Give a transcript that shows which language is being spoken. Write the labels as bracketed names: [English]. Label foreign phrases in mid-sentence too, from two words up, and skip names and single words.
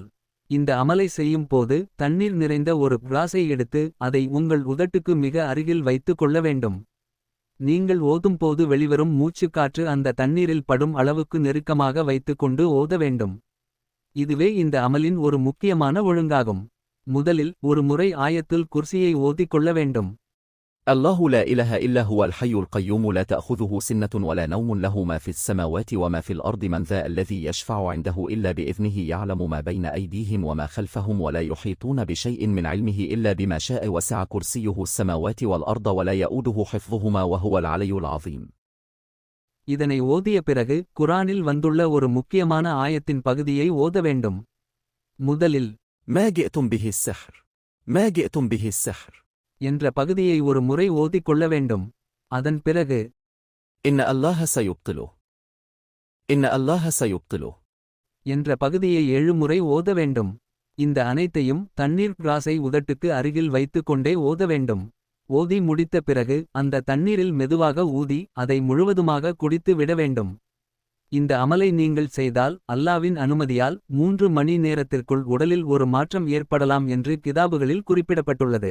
[Tamil] இந்த அமலை செய்யும் போது தண்ணீர் நிறைந்த ஒரு கிளாஸை எடுத்து அதை உங்கள் உதட்டுக்கு மிக அருகில் வைத்துக் கொள்ள வேண்டும். நீங்கள் ஓதும் போது வெளிவரும் மூச்சுக்காற்று அந்த தண்ணீரில் படும் அளவுக்கு நெருக்கமாக வைத்துக் கொண்டு ஓத வேண்டும். இதுவே இந்த அமலின் ஒரு முக்கியமான ஒழுங்காகும். முதலில் ஒரு முறை ஆயத்துல் குர்சியை ஓதிக் கொள்ள வேண்டும். [Arabic] الله لا إله إلا هو الحي القيوم لا تأخذه سنة ولا نوم له ما في السماوات وما في الأرض من ذا الذي يشفع عنده إلا بإذنه يعلم ما بين أيديهم وما خلفهم ولا يحيطون بشيء من علمه إلا بما شاء وسع كرسيه السماوات والأرض ولا يؤوده حفظهما وهو العلي العظيم. [Tamil] இதனை ஓதிய பிறகு குரானில் வந்துள்ள ஒரு முக்கியமான ஆயத்தின் பகுதியை ஓத வேண்டும். முதலில் [Arabic] ما جئتم به السحر ما جئتم به السحر [Tamil] என்ற பகுதியை ஒரு முறை ஓதிக் கொள்ள வேண்டும். அதன் பிறகு [Arabic] إن الله سيبطله إن الله سيبطله [Tamil] என்ற பகுதியை 7 முறை ஓத வேண்டும். இந்த அனைத்தையும் தண்ணீர் கிளாஸை உதட்டுக்கு அருகில் வைத்துக் கொண்டே ஓத வேண்டும். ஓதி முடித்த பிறகு அந்த தண்ணீரில் மெதுவாக ஊதி அதை முழுவதுமாக குடித்து விட வேண்டும். இந்த அமலை நீங்கள் செய்தால் அல்லாவின் அனுமதியால் 3 மணி நேரத்திற்குள் உடலில் ஒரு மாற்றம் ஏற்படலாம் என்று கிதாபுகளில் குறிப்பிடப்பட்டுள்ளது.